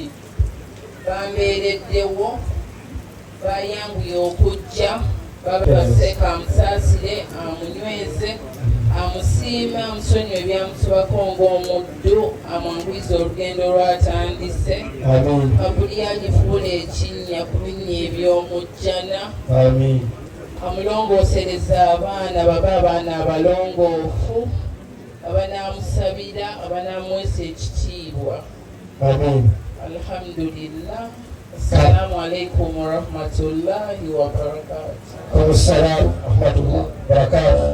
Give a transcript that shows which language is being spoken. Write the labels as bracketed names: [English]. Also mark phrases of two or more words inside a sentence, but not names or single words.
[Ganda] bambeereddewo bayanguye okujja babaseka amusaasire amunyweze amusiime amusonyiwe ebyamusibako ng'omuddu amwanguyiza olugendo lwatandise abuli agifuula ekinnya ku binnya eby'omujjana amulongoosereza abaana baba abaana abalongoofu abanaamusabira abanaamuweesa ekitiibwa. Amin. Alhamdulillah. [Arabic] السلام عليكم ورحمة الله وبركاته. السلام عليكم ورحمة الله وبركاته.